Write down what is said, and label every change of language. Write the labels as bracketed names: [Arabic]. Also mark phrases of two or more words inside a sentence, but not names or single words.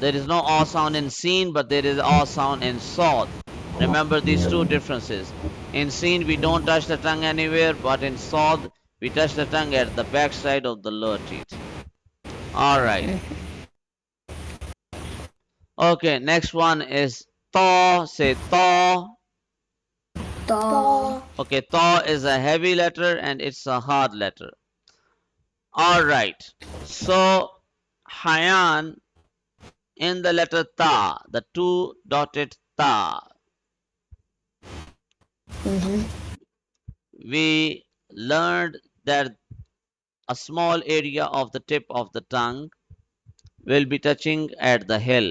[English] There is no aw sound in seen, but there is aw sound in sod. Remember these two differences. In seen, we don't touch the tongue anywhere, but in sod, we touch the tongue at the backside of the lower teeth. All right. Okay, next one is thaw. Say thaw. Thaw. Okay, thaw is a heavy letter and it's a hard letter. All right. So, Hayan, in the letter ta, the two dotted ta, we learned that a small area of the tip of the tongue will be touching at the hill.